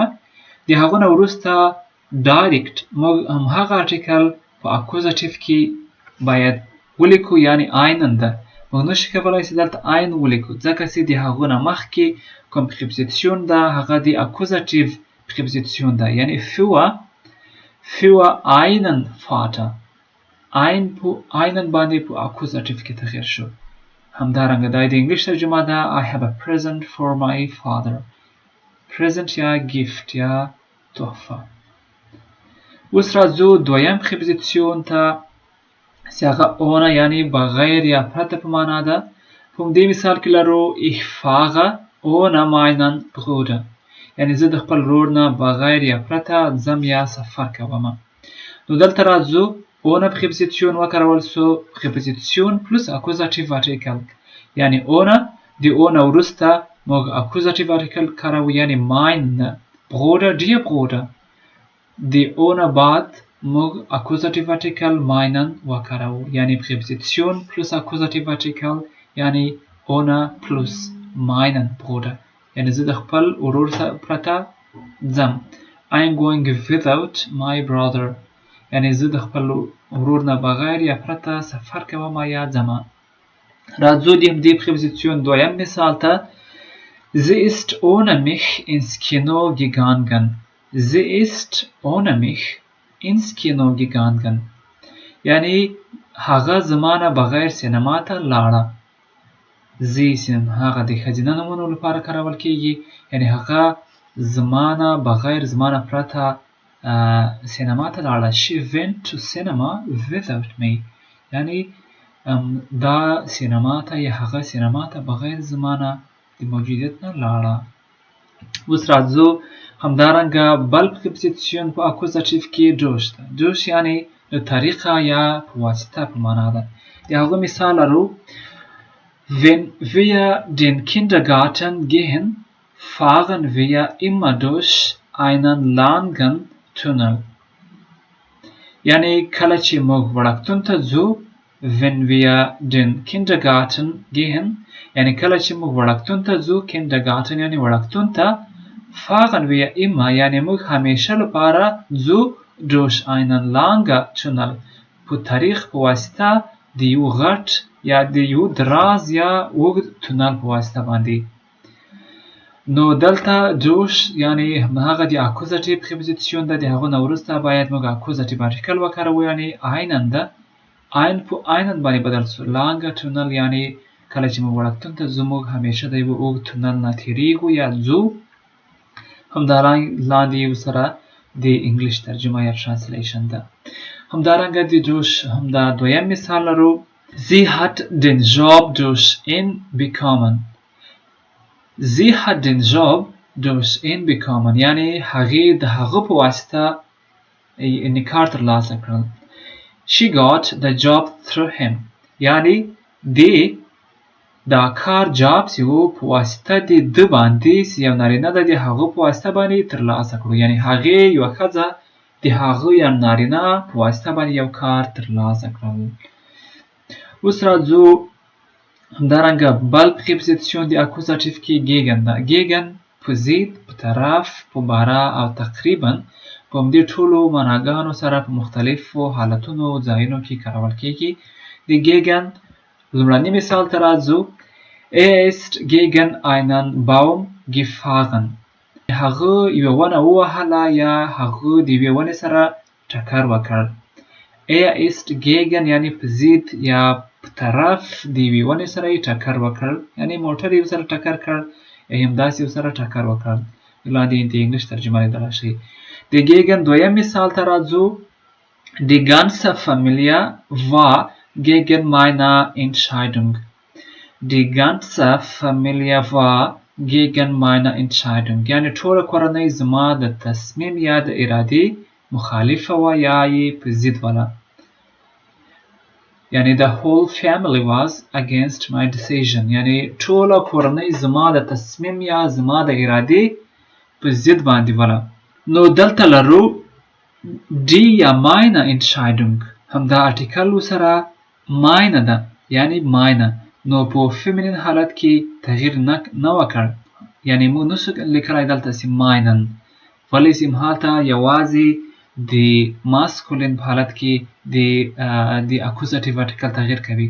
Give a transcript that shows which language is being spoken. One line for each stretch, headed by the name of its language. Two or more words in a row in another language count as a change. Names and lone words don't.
Pashto: د هغه نه وروسته ډایرکټ موږ همهغه ارټیکل په اکوزاتیو کې باید ولیکو یعنې اینن ده. موږ نشو کولی چې دلته این ولیکو ځکه چې د هغو نه مخکې کوم پریپوزیشن ده هغه د اکوزاتیو پریپوزیشن ده.
German: یعنې für einen Vater.
Pashto: این په اینن باندې په اکوزاتیو کې تغییر شو. همدارنګه دا د انګلیش ترجمه ده.
English: I have a present for my father.
Pashto: present یا gift یا تحفه. اوس راځو دویم پریپوزیشن ته چې هغه ohne یعنې بغیر یا پرته په معنا ده. په همدې مثال کې لرو
German: Ich fahre ohne meinen Bruder.
Pashto: یعنې زه د خپل ورور نه بغیر یا پرته ځم یا سفر کوم. نو دلته راځو ohne پریپوزیشن وکارول سو. پریپوزیشن پلس اکوزاتیو ارټیکل یعنې ohne. د ohne وروسته موږ اکوزاتیو ارټیکل کاروو یعنې
German: mein Bruder dear Bruder.
Pashto: د ohne بعد موږ اکوزاتیو ارټیکل meinen وکاروو یعنې پریپوزیشن پلس اکوزاتیو ارټیکل یعنې ohne پلس
German: meinen Bruder.
Pashto: یعنې زه د خپل ورور پرته ځم.
English: I am going without my brother.
Pashto: یعنی زه د خپل ورور نه بغیر یا پرته سفر کوم یا ځم. راځو دې پریپوزیشن دویم مثال ته.
German: Sie ist ohne mich ins Kino gegangen. Sie ist ohne mich ins Kino gegangen.
Pashto: یعنی هغه زمانه بغیر سینما ته لاړه. زی هغه د ښځینه نومونو لپاره کارول کیږي. یعنی هغه زمانه بغیر زمانه پرته سینما ته لاړه.
English: She went to cinema without me.
Pashto: یعنی دا سینما ته یا هغه سینما ته بغیر زمانه د موجودیت نه لاړه. اوس راځو همدارنګه بل پریپوزیشن په اکوزاتیف کې دوش ده. دوش یعنی د طریقه یا په واسطه په معنا ده. د هغه مثال لرو.
German: Wenn wir den Kindergarten gehen, fahren wir immer durch einen langen Tunnel.
Pashto: یعنی کله چې موږ وړکتون ته ځو.
German: Wenn wir den Kindergarten gehen,
Pashto: یعنی کله چې موږ وړکتون ته ځو. Kindergarten یعنی وړکتون ته.
German: fahren wir immer
Pashto: یعنی موږ همیشه لپاره ځو
German: durch einen langen Tunnel
Pashto: په طریق په واسطه د یو غټ یا د یو دراز یا اوږد تونل په واسطه باندې. نو دلته دوش یعنی هغه د اکوزاتیو پریپوزیشن ده. د هغه نه وروسته باید موږ اکوزاتیو ارتیکل وکاروو. یعنی einen ده. ein په einen باندې بدل شو. lange تونل یعنی کله چې موږ وړکتون ته ځو موږ همیشه د یو اوږد تونل نه تیریږو یا ځو. همدارنګه ورسره د انګلیش ترجمه یا ترانسلیشن ده. همدارنګه د دوش همدا دویم مثال لرو.
German: Sie hat den Job durch ihn bekommen. Sie hat den Job durch ihn bekommen.
Pashto: یعنی هغې د هغه په واسطه کار ترلاسه کړل.
English: She got the job through him.
Pashto: یعنی دی دا کار جاب چې و په واسطه د ده باندې یو نارینه ده د هغه په واسطه باندې ترلاسه کړو. یعنی هغې یوه ښځه د هغه یا نارینه په واسطه باندې یو کار ترلاسه کړل. اوس راځو همدارنګه بل پریپوزیشن د اکوزاتیف کې gegen ده. gegen په ضد، په طرف، په باره او تقریبا په همدې ټولو معناګانو سره په مختلفو حالتونو او ځایونو کې کارول کیږي. د gegen لومړني مثال ته راځو.
German: ist gegen einen Baum gefahren.
Pashto: هغه یوه ونه ووهله یا هغه د یوې ونې سره ټکر وکړ.
German: ist gegen
Pashto: یعنی په ضد یا په طرف د یوې ونې سره یې ټکر وکړ. یعنی موټر یې ورسره ټکر کړ یا همداسې ورسره ټکر وکړ. لاندې د انګلیش ترجمه لیدلی شئ. د gegen دویم مثال ته راځو.
German: Die ganze Familie war gegen meine Entscheidung. Die ganze Familie war gegen meine Entscheidung.
Pashto: یعنی ټوله کورنۍ زما د تصمیم یا د ارادې مخالفه وه یا یې په ضد وله.
English: یعنی the whole family was against my decision.
Pashto: یعنی ټوله کورنۍ زما د تصمیم یا زما د ارادې په ضد باندې وله. نو دلته لرو die یا
German: meine Entscheidung.
Pashto: همدا ارتیکل سره meine ده یعنی meine. نو په فیمینین حالت کې تغییر نه وکړ. یعنی موږ نشو لیکلی دلته چې meinen. ولی چې هلته یوازې د ماسکولین په حالت کې د اکوزاتیو ارتیکل تغییر کوي.